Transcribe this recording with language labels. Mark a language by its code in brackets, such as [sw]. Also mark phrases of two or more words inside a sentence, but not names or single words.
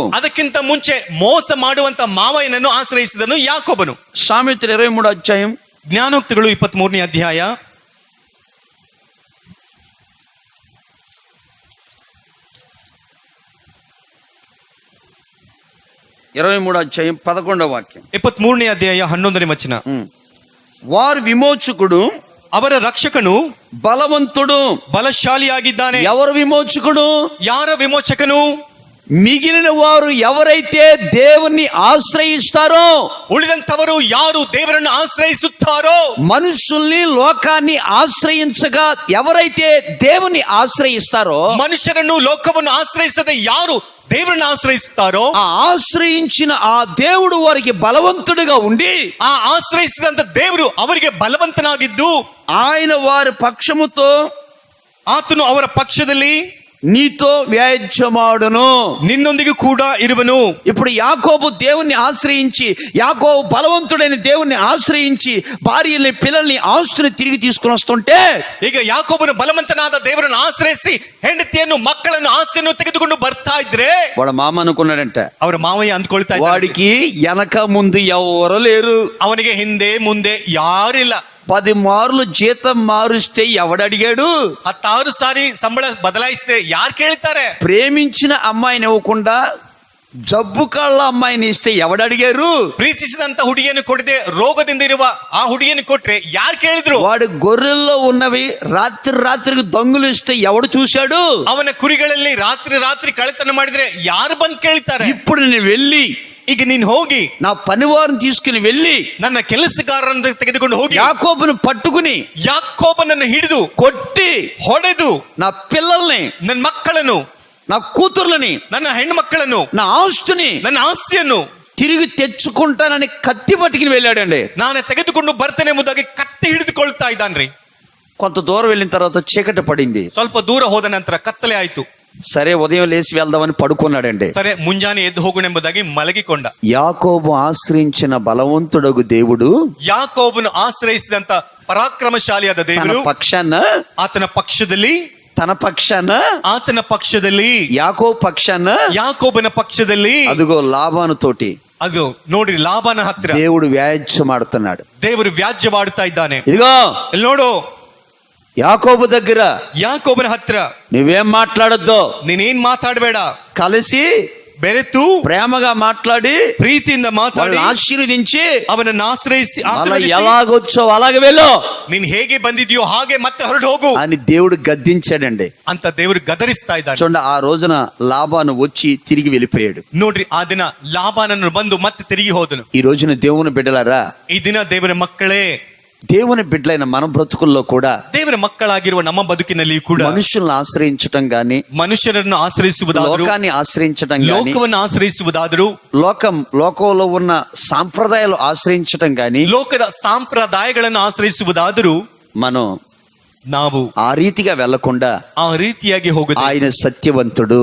[kn] ಅದಕ್ಕಿಂತ ಮುಂಚೆ ಮೋಸ ಮಾಡುವಂತ ಮಾವಯ್ಯನನ್ನು ಆಶ್ರಯಿಸಿದನು ಯಾಕೋಬನು. [te] సామెతలు 23 అధ్యాయం [kn] ಜ್ಞಾನೋಕ್ತಿಗಳು 23ನೇ ಅಧ್ಯಾಯ [te] 23 అధ్యాయం 11వ వాక్యం. [kn] 23ನೇ ಅಧ್ಯಾಯ 11ನೇ ವಚನ. [te] వారు విమోచకుడు, [kn] ಅವರ ರಕ್ಷಕನು [te] బలవంతుడు, [kn] ಬಲಶಾಲಿಯಾಗಿದ್ದಾನೆ. [te] ఎవరు విమోచకుడు? [kn] ಯಾರ ವಿಮೋಚಕನು? [te] మిగిలిన వారు ఎవరైతే దేవుణ్ణి ఆశ్రయిస్తారో, [kn] ಉಳಿದಂತವರು ಯಾರು ದೇವರನ್ನು ಆಶ್ರಯಿಸುತ್ತಾರೋ, [te] మనుషుల్ని లోకాన్ని ఆశ్రయించగా ఎవరైతే దేవుని ఆశ్రయిస్తారో, [kn] ಮನುಷ್ಯರನ್ನು ಲೋಕವನ್ನು ಆಶ್ರಯಿಸದೆ ಯಾರು ದೇವರನ್ನು ಆಶ್ರಯಿಸುತ್ತಾರೋ, [te] ఆ ఆశ్రయించిన ఆ దేవుడు వారికి బలవంతుడిగా ఉండి, [kn] ಆ ಆಶ್ರಯಿಸಿದಂತ ದೇವರು ಅವರಿಗೆ ಬಲವಂತನಾಗಿದ್ದು, [te] ఆయన వారి పక్షముతో [kn] ಆತನು ಅವರ ಪಕ್ಷದಲ್ಲಿ [te] నీతో వ్యాజ్యమాడును, [kn] ನಿನ್ನೊಂದಿಗೆ ಕೂಡ ಇರುವನು. [te] ఇప్పుడు యాకోబు దేవుణ్ణి ఆశ్రయించి, యాకోబు బలవంతుడైన దేవుణ్ణి ఆశ్రయించి భార్యల్ని పిల్లల్ని ఆస్తుని తిరిగి తీసుకుని వస్తుంటే, [kn] ಈಗ ಯಾಕೋಬನು ಬಲವಂತನಾದ ದೇವರನ್ನು ಆಶ್ರಯಿಸಿ ಹೆಂಡತಿಯನ್ನು ಮಕ್ಕಳನ್ನು ಆಸ್ತಿಯನ್ನು ತೆಗೆದುಕೊಂಡು ಬರ್ತಾ ಇದ್ರೆ, [te] వాడు మామ అనుకున్నాడంట, [kn] ಅವರ ಮಾವಯ್ಯ ಅಂದ್ಕೊಳ್ತಾ ಇದ್ದಾರೆ, [te] వాడికి వెనక ముందు ఎవరు లేరు, [kn] ಅವನಿಗೆ ಹಿಂದೆ ಮುಂದೆ ಯಾರಿಲ್ಲ. [te] 10 మార్లు జీతం మారుస్తే ఎవడడిగాడు? [kn] 16 ಸಾರಿ ಸಂಬಳ ಬದಲಾಯಿಸಿದ್ರೆ ಯಾರು ಕೇಳ್ತಾರೆ? [te] ప్రేమించిన అమ్మాయిని ఇవ్వకుండా జబ్బు కళ్ళ అమ్మాయిని ఇస్తే ఎవడడిగారు? [kn] ಪ್ರೀತಿಸಿದಂತ ಹುಡುಗಿಯನ್ನು ಕೊಡದೆ ರೋಗದಿಂದ ಇರುವ ಆ ಹುಡುಗಿಯನ್ನು ಕೊಟ್ರೆ ಯಾರು ಕೇಳಿದ್ರು? [te] వాడు గొర్రెల్లో ఉన్నవి రాత్రికి దొంగలు ఇస్తే ఎవడు చూశాడు? [kn] ಅವನ ಕುರಿಗಳಲ್ಲಿ ರಾತ್ರಿ ಕಳ್ಳತನ ಮಾಡಿದ್ರೆ ಯಾರು ಬಂದು ಕೇಳ್ತಾರೆ? [te] ఇప్పుడు నేను వెళ్ళి, [kn] ಈಗ ನೀನ್ ಹೋಗಿ [te] నా పనివారిని తీసుకుని వెళ్ళి [kn] ನನ್ನ ಕೆಲಸಗಾರರನ್ನು ತೆಗೆದುಕೊಂಡು ಹೋಗಿ [te] యాకోబును పట్టుకుని [kn] ಯಾಕೋಬನನ್ನು ಹಿಡಿದು [te] కొట్టి [kn] ಹೊಡೆದು [te] నా పిల్లల్ని, [kn] ನನ್ನ ಮಕ್ಕಳನ್ನು, [te] నా కూతుర్లని, [kn] ನನ್ನ ಹೆಣ್ಣು ಮಕ್ಕಳನ್ನು, [te] నా ఆస్తుని [kn] ನನ್ನ ಆಸ್ತಿಯನ್ನು [te] తిరిగి తెచ్చుకుంటానని కత్తి పట్టుకుని వెళ్ళాడండి. [kn] ನಾನು ತೆಗೆದುಕೊಂಡು ಬರ್ತೇನೆ ಎಂಬುದಾಗಿ ಕತ್ತಿ ಹಿಡಿದುಕೊಳ್ತಾ ಇದ್ದಾನ್ರಿ. [te] కొంత దూరం వెళ్ళిన తర్వాత చీకటి పడింది. [kn] ಸ್ವಲ್ಪ ದೂರ ಹೋದ ನಂತರ ಕತ್ತಲೆ ಆಯ್ತು. [te] సరే ఉదయం లేచి వెళ్దామని పడుకున్నాడండి. [kn] ಸరే ಮುಂಜಾನೆ ಎದ್ದು ಹೋಗೋಣ ಎಂಬುದಾಗಿ ಮಲಗಿಕೊಂಡ. [te] యాకోబు ఆశ్రయించిన బలవంతుడగు దేవుడు, [kn] ಯಾಕೋಬನು ಆಶ್ರಯಿಸಿದಂತ ಪರಾಕ್ರಮಶಾಲಿಯಾದ [te] తన [kn] ದೇವರು [te] పక్షాన, [kn] ಆತನ ಪಕ್ಷದಲ್ಲಿ, [te] తన పక్షాన, [kn] ಆತನ ಪಕ್ಷದಲ್ಲಿ, [te] యాకోబు పక్షాన, [kn] ಯಾಕೋಬನ ಪಕ್ಷದಲ್ಲಿ, [te] అదిగో లాబాను తోటి [kn] ಅದು ನೋಡ್ರಿ ಲಾಭನ ಹತ್ರ [te] దేవుడు వ్యాజ్యమాడుతున్నాడు. [kn] ದೇವರು ವ್ಯಾಜ್ಯವಾಡುತ್ತಾ ಇದ್ದಾನೆ. [te] ఇదిగో [kn] ಇಲ್ಲಿ ನೋಡು, [te] యాకోబు దగ్గర [kn] ಯಾಕೋಬನ ಹತ್ರ [te] నువ్వేం మాట్లాడొద్దు, [kn] ನೀನೇನ್ ಮಾತಾಡಬೇಡ, [te] కలిసి [kn] ಬೆರೆತು [te] ప్రేమగా మాట్లాడి [kn] ಪ್ರೀತಿಯಿಂದ ಮಾತಾಡಿ [te] వాళ్ళని ఆశీర్వదించి [kn] ಅವನನ್ನು ಆಶ್ರಯಿಸಿ [te] ఎలాగొచ్చో అలాగే వెళ్ళు, [kn] ನೀನ್ ಹೇಗೆ ಬಂದಿದ್ಯೋ ಹಾಗೆ ಮತ್ತೆ ಹೊರಡು ಹೋಗು [te] అని దేవుడు గద్దించాడండి. [kn] ಅಂತ ದೇವರು ಗದರಿಸ್ತಾ ಇದ್ದಾನೆ. [te] చూడండి, ఆ రోజున లాబాను వచ్చి తిరిగి వెళ్ళిపోయాడు. [kn] ನೋಡ್ರಿ, ಆ ದಿನ ಲಾಭಾನನ್ನು ಬಂದು ಮತ್ತೆ ತಿರುಗಿ ಹೋದನು. [te] ఈ రోజున దేవుని బిడ్డలారా, [kn] ಈ ದಿನ ದೇವರ ಮಕ್ಕಳೇ, [te] దేవుని బిడ్డలైన మన బ్రతుకుల్లో కూడా [kn] ದೇವರ ಮಕ್ಕಳಾಗಿರುವ ನಮ್ಮ ಬದುಕಿನಲ್ಲಿ ಕೂಡ [te] మనుషులను ఆశ్రయించటం గాని, [kn] ಮನುಷ್ಯರನ್ನು ಆಶ್ರಯಿಸುವುದಾದರೂ, [te] లోకాన్ని ఆశ్రయించటం గాని, [kn] ಲೋಕವನ್ನು ಆಶ್ರಯಿಸುವುದಾದರೂ, [te] లోకంలో ఉన్న సాంప్రదాయాలు ఆశ్రయించటం గాని, [kn] ಲೋಕದ ಸಂಪ್ರದಾಯಗಳನ್ನು ಆಶ್ರಯಿಸುವುದಾದರೂ [te] మనం [kn] ನಾವು [te] ఆ రీతిగా వెళ్లకుండా [kn] ಆ ರೀತಿಯಾಗಿ ಹೋಗುದು. [te] ఆయన సత్యవంతుడు,